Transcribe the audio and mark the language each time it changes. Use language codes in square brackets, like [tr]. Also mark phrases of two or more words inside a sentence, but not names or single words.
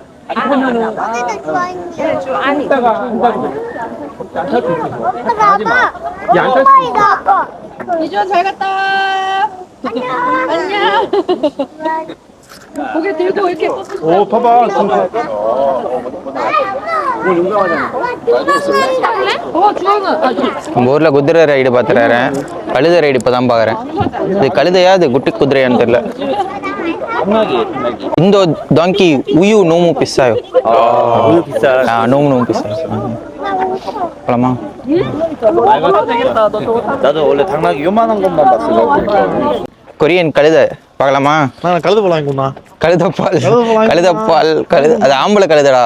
[ko] 이주원 잘 갔다. 안녕. 고개 들고 이렇게 오, 봐봐. 오늘 용감하잖아. 주원은 [ta] நம்ம ஊரில் குதிரை ரைடு பார்த்துறாரேன், கழுதை ரைடு இப்போ தான் பார்க்குறேன். இது கழுதையா இது குட்டி குதிரையான்னு தெரியல. [ko] இந்த donkey 우유 너무 비싸요. 우유 비싸. 너무 비싸요. [ta] போலாமா? [ko] 나도 원래 당나귀 요만한 것만 봤어. [ta] கொரியன் கழுதை பார்க்கலாமா? நான் கழுது போலாம் குண்ணா. கழுதைப்பால் கழுதைப்பால். கழுதை அது ஆம்பளை கழுதடா.